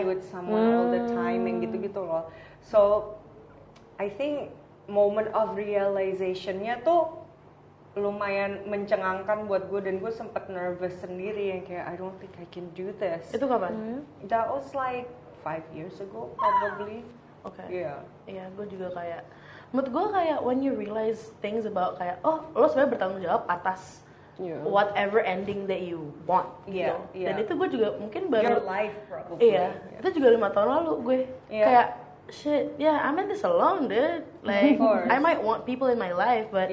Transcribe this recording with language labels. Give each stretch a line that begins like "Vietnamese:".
English: be with someone all the time
Indonesian: yang gitu-gitu loh.
English: So I think moment of realization-nya
Indonesian: tuh lumayan mencengangkan buat gue, dan gue sempet
English: nervous
Indonesian: sendiri yang kayak
English: I don't think I can do this.
Indonesian: Itu kapan?
English: That was like 5 years ago probably.
Indonesian: Oke.
English: Yeah.
Indonesian: Iya, gue juga kayak menurut gue kayak
English: when you realize things about
Indonesian: kayak oh lo sebenarnya bertanggung jawab atas Iya.
English: whatever ending that you want.
Indonesian: Iya, gitu. iya. Dan itu gue juga mungkin baru
English: Your life probably.
Indonesian: iya, itu juga 5 tahun lalu gue Iya. kayak
English: shit, yeah, I'm in this alone, dude. Like, course. I might want people in my life, but